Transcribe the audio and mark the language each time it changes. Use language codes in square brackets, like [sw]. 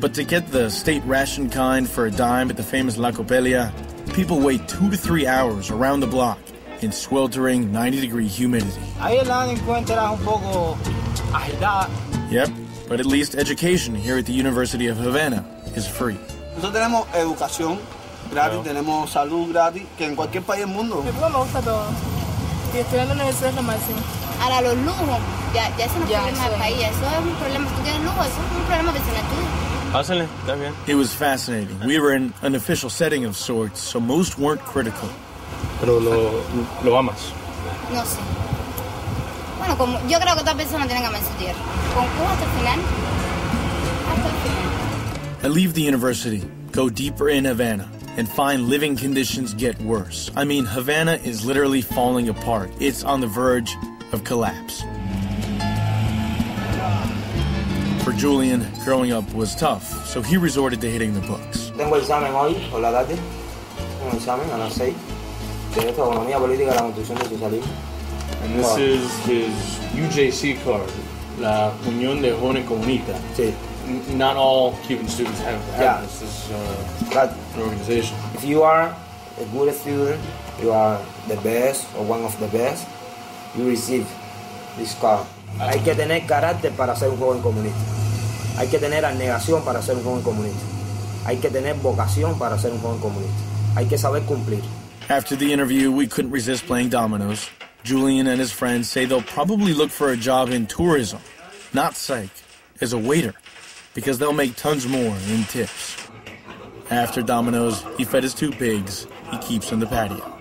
[en] But to get the state ration kind for a dime at the famous La Copelia, people wait 2 to 3 hours around the block in sweltering 90-degree humidity. Yep, but at least education here at the University of Havana is free. [es] Nosotros tenemos educación gratis, tenemos salud gratis, que en cualquier país del mundo. Me gusta todo. Y estudiando en la universidad es lo máximo. Ahora los lujos, ya eso no es problema del país, eso es un problema. Tú tienes lujo, eso es un problema vecinal tuyo. Pásale, está bien. [en] It was fascinating. We were in an official setting of sorts, so most weren't critical. [es] Pero lo amas. No sé. Bueno, como yo creo que todas personas tienen que amar su tierra. Con Cuba hasta el final. Hasta el final. [en] I leave the university, go deeper in Havana, and find living conditions get worse. I mean, Havana is literally falling apart. It's on the verge of collapse. For Julian, growing up was tough, so he resorted to hitting the books. [es] Tengo examen hoy, por la tarde. Un examen a las 6. De esta economía política de la construcción de socialismo. [en] And this is his UJC card, La Unión de Jóvenes Comunistas. [es] Sí. [en] Not all Cuban students have this. This is an organization. If you are a good student, you are the best or one of the best, you receive this card. [es] Hay que tener carácter para ser un joven comunista. Hay que tener abnegación para ser un joven comunista. Hay que tener vocación para ser un joven comunista. Hay que saber cumplir. [en] After the interview, we couldn't resist playing dominoes. Julian and his friends say they'll probably look for a job in tourism, not psych, as a waiter, because they'll make tons more in tips. After dominoes, he fed his 2 pigs he keeps in the patio.